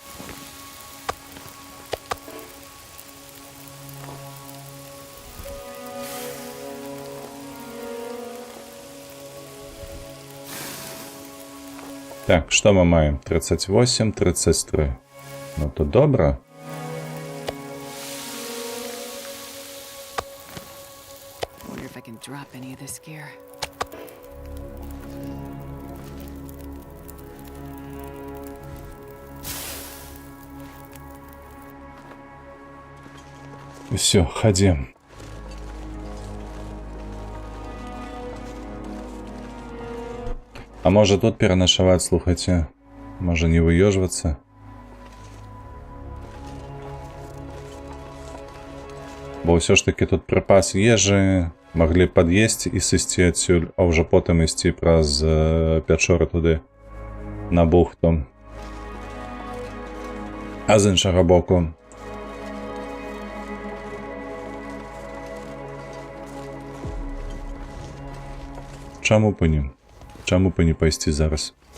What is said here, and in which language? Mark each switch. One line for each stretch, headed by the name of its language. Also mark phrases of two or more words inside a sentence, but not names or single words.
Belarusian: Так, што мы маем? 38, 33. Ну то добра.
English: Wonder if I can drop any of this gear.
Russian: Все, ходим. А може тут переночевать, слухайте? Може не выёжваться?
Belarusian: Бо ўсё ж таки тут припас ежы, могли пад'есці і сысці адсюль, а ўжо потым ісці праз пячоры туды, на бухту. А з іншага боку, чаму б і не? Чаму б і не пайсці зараз?